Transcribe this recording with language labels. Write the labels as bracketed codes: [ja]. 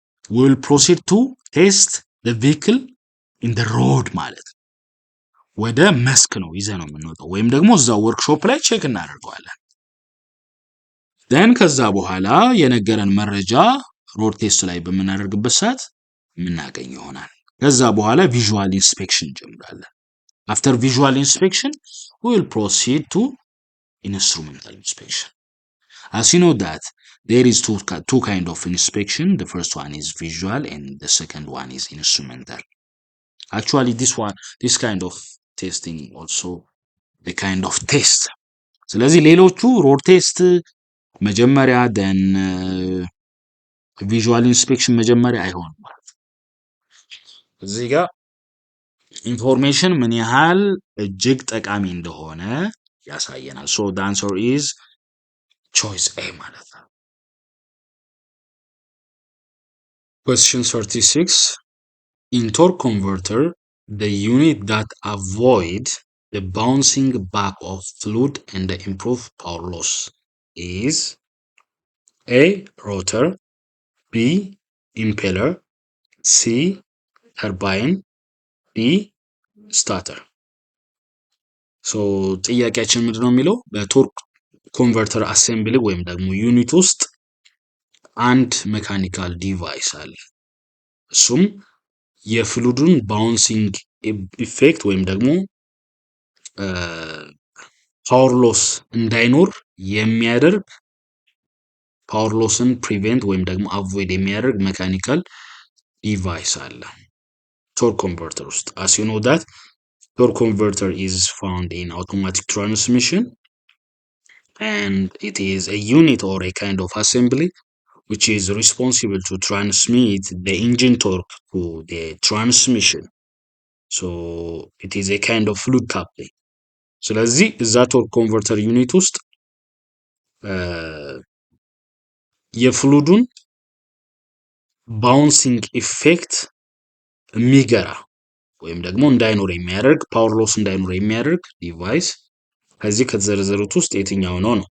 [en] we will proceed to test the vehicle in the road [am] ማለት ነው። ወደ መስክ ነው ይዘ ነው የምንወጣው ወይም ደግሞ እዛው ወርክሾፕ ላይ ቼክ እናደርገዋለን። ደን ከዛ በኋላ የነገረን መረጃ ሮድ ቴስት ላይ በምናደርግበት ሰዓት የምናገኝ ይሆናል። ከዛ በኋላ ቪዥዋል ኢንስፔክሽን እንጀምራለን። [en] after visual inspection we will proceed to instrumental inspection. As you know that there is two kind of inspection. The first one is visual and the second one is instrumental. Actually this kind of testing also a kind of test. [am] ስለዚህ ሌሎቹ ሮድ ቴስት መጀመሪያ then ቪዥዋል ኢንስፔክሽን መጀመሪያ አይሆንም ማለት ነው። እዚህ ጋር ኢንፎርሜሽን ምን ያህል እጅግ ጠቃሚ እንደሆነ ያሳየናል። [en] so the answer is choice A [am] ማለት ነው። [en] question 36 in torque converter the unit that avoid the bouncing back of fluid and the improved power loss is A rotor, B impeller, C turbine, D starter. [am] ሶ ጥያቄያችን ምንድነው የሚለው በቶርክ ኮንቨርተር አሴምብሊ ወይም ደግሞ ዩኒት ውስጥ አንድ ሜካኒካል ዲቫይስ አለ። እሱም የፍሉዱን ባውንሲንግ ኢፌክት ወይም ደግሞ ፓወር ሎስ እንዳይኖር የሚያደርግ ፓወር ሎስን ፕሪቬንት ወይም ደግሞ አቮይድ የሚያደርግ ሜካኒካል ዲቫይስ አለ [en] torque converter ውስጥ as you know that torque converter is found in automatic transmission and it is a unit or a kind of assembly which is responsible to transmit the engine torque to the transmission. So it is a kind of fluid coupling. [am] ስለዚህ እዛ ቶርክ ኮንቨርተር ዩኒት ውስጥ የፍሉዱን ባውንሲንግ ኢፌክት የሚገራ ወይም ደግሞ እንዳይኖር የሚያደርግ ፓወር ሎስ እንዳይኖር የሚያደርግ ዲቫይስ ከዚህ ከተዘረዘሩት ውስጥ የትኛው ነው?